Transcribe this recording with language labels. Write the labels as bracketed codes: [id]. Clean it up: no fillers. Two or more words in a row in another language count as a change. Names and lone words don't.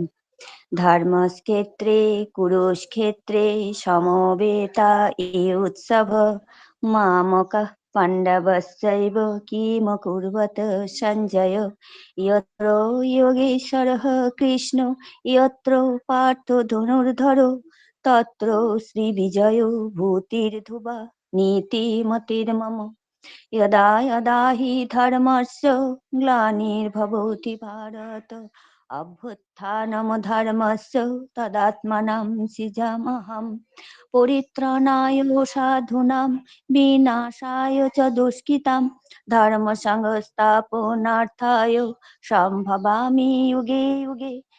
[sa] ধর্মক্ষেত্রে কুরুক্ষেত্রে সমবেতা এ উৎসব মামকঃ পাণ্ডবস্যৈব কিমকুর্বত সঞ্জয় যত্র যোগেশ্বরः কৃষ্ণ যত্র পার্থ ধনুর্ধরো তত্র শ্রীবিজয়ো ভূতির্ধুবা নীতিমতির্মম। यदा यदा हि धर्मस्य ग्लानिर्भवति भारत अभ्युत्थानं धर्मस्य तदात्मानं सृजाम्यहम् परित्राणाय साधूनां विनाशाय च दुष्कृतां धर्मसंस्थापनार्थाय सम्भवामि युगे युगे